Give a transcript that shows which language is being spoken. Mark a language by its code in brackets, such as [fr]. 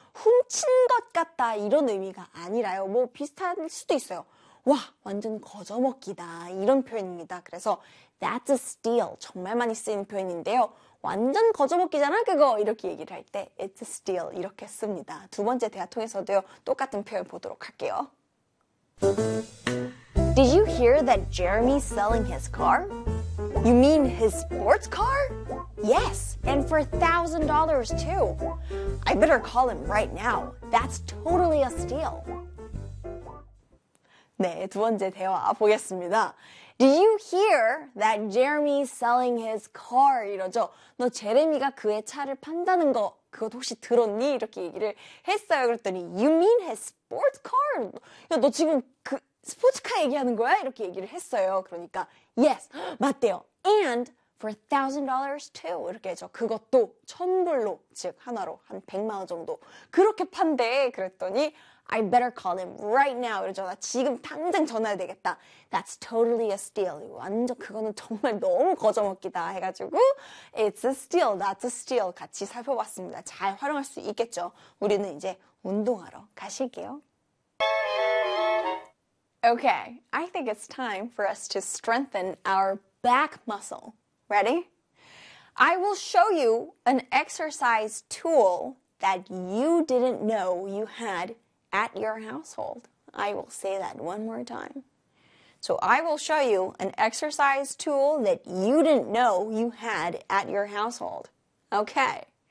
[ko] 훔친 것 같다 이런 의미가 아니라요. 뭐 비슷할 수도 있어요. 와, 완전 거저먹기다 이런 표현입니다. 그래서 [en] That's a steal [ko] 정말 많이 쓰이는 표현인데요. 완전 거저먹기잖아 그거 이렇게 얘기를 할때 [en] It's a steal [ko] 이렇게 씁니다. 두 번째 대화 통해서도요 똑같은 표현 보도록 할게요. [en] Did you hear that Jeremy's selling his car? You mean his sports car? Yes, and for $1,000 too. I better call him right now. That's totally a steal. [ko] 네, 두 번째 대화 보겠습니다. [en] Did you hear that Jeremy's selling his car? [ko] 이러죠. 너 제레미가 그의 차를 판다는 거, 그것 혹시 들었니? 이렇게 얘기를 했어요. 그랬더니, [en] You mean his sports car? [ko] 야, 너 지금 그 스포츠카 얘기하는 거야? 이렇게 얘기를 했어요. 그러니까, Yes, 맞대요. [en] And for $1,000 too. [ko] 이렇게 해서 그것도 1,000불로, 즉, 하나로 한 100만 원 정도. 그렇게 판대. 그랬더니, [en] I better call him right now. [ko] 이러죠. 나 지금 당장 전화해야 되겠다. [en] That's totally a steal. [ko] 완전 그거는 정말 너무 거저먹기다 해가지고 [en] It's a steal. That's a steal. [ko] 같이 살펴봤습니다. 잘 활용할 수 있겠죠. 우리는 이제 운동하러 가실게요. [en] Okay, I think it's time for us to strengthen our back muscle. Ready? I will show you an exercise tool that you didn't know you had at your household. I will say that one more time. So I will show you an exercise tool that you didn't know you had at your household. Okay.